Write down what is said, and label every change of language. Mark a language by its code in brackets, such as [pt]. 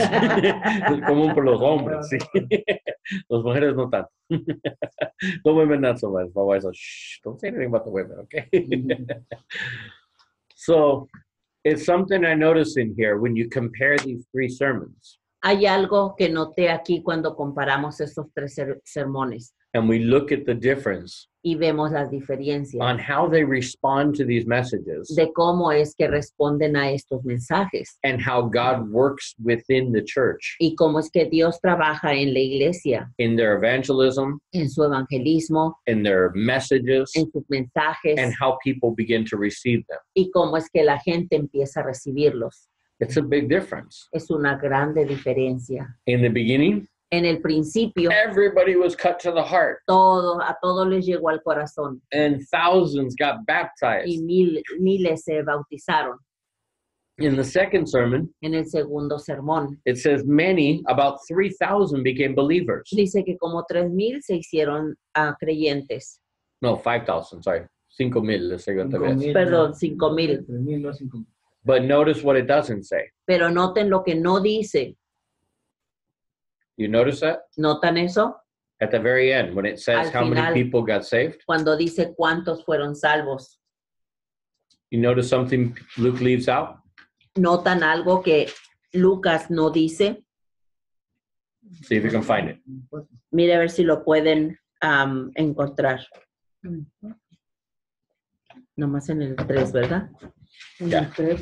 [es] Es común por los hombres, sí. Las mujeres no tanto. [en] The women not so much. My wife's like, shh, don't say anything about the women, okay? So it's something I notice in here when you compare these three sermons [es] Hay algo que noté aquí cuando comparamos estos tres sermones [en] and we look at the difference [es] y vemos las diferencias [en] on how they respond to these messages [es] de cómo es que responden a estos mensajes [en] and how God works within the church [es] y cómo es que Dios trabaja en la iglesia, [en] in their evangelism, [es] en su evangelismo, [en] in their messages, [es] en sus mensajes [en] and how people begin to receive them. [es] y cómo es que la gente empieza a recibirlos. [en] It's a big difference. [es] Es una grande diferencia. [en] In the beginning, [es] En el principio, [en] everybody was cut to the heart [es] a todos les llegó al corazón [en] and thousands got baptized. [es] y miles se bautizaron. [en] In the second sermon, [es] En el segundo sermón [en] it says many, about 3,000 became believers. [es] dice que como 3,000 se hicieron creyentes. [en] No, 5,000, sorry. [es] 5,000 la segunda vez. Perdón, 5,000. 3,000, no 5,000. [en] But notice what it doesn't say. [es] Pero noten lo que no dice. [en] You notice that? [es] ¿Notan eso? [en] At the very end, when it says [es] Al [en] how [es] final. [en] many people got saved, [es] Cuando dice cuántos fueron salvos. [en] you notice something Luke leaves out? [es] ¿Notan algo que Lucas no dice? [en] See if you can find it. [es] Mire a ver si lo pueden encontrar. Nomás en el 3, ¿verdad? Ya.